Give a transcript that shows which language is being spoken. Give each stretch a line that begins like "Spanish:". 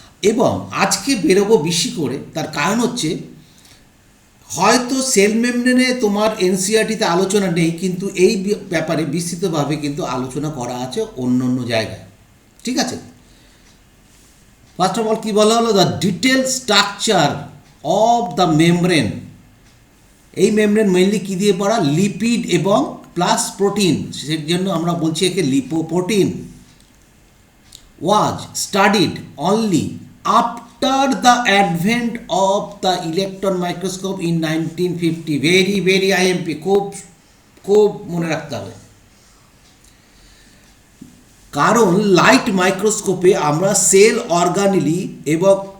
Bangla: এবং আজকে বেরোবো বেশি করে, তার কারণ হচ্ছে হয়তো সেল মেমব্রেনে তোমার এনসিইআরটিতে আলোচনা নেই, কিন্তু এই ব্যাপারে বিস্তৃতভাবে কিন্তু আলোচনা করা আছে অন্য জায়গায়, ঠিক আছে।
English: first of all
Bangla: কী বলা হলো,
English: The detail structure of the membrane.
Bangla: এই মেমব্রেন মেইনলি কী দিয়ে পড়া, লিপিড এবং প্লাস প্রোটিন, সেই জন্য আমরা বলছি একে lipoprotein.
English: Was studied only after the advent of the electron microscope in 1950. very IMP,
Bangla: খুব মনে রাখতে হবে, কারণ লাইট মাইক্রোস্কোপে আমরা সেল অর্গানেলি এবং